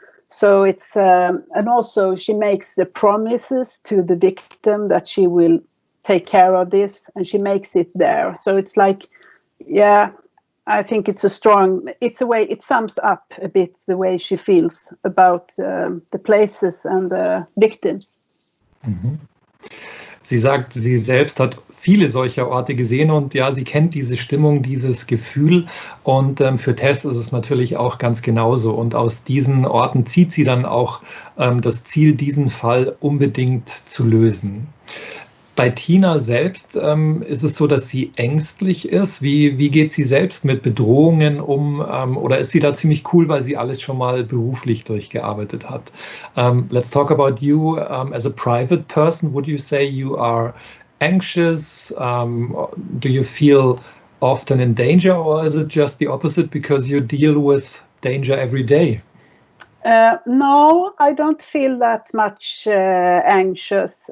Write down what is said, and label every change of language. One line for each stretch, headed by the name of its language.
English: So it's and also she makes the promises to the victim that she will take care of this, and she makes it there. So it's like, yeah. I think it's a way, it sums up a bit the way she feels about the places and the victims. Mhm.
German: Sie sagt, sie selbst hat viele solcher Orte gesehen und ja, sie kennt diese Stimmung, dieses Gefühl, und für Tess ist es natürlich auch ganz genauso, und aus diesen Orten zieht sie dann auch das Ziel, diesen Fall unbedingt zu lösen. Bei Tina selbst ist es so, dass sie ängstlich ist. Wie geht sie selbst mit Bedrohungen um? Oder ist sie da ziemlich cool, weil sie alles schon mal beruflich durchgearbeitet hat?
English: Let's talk about you as a private person. Would you say you are anxious? Do you feel often in danger, or is it just the opposite because you deal with danger every day? No, I don't feel that much anxious.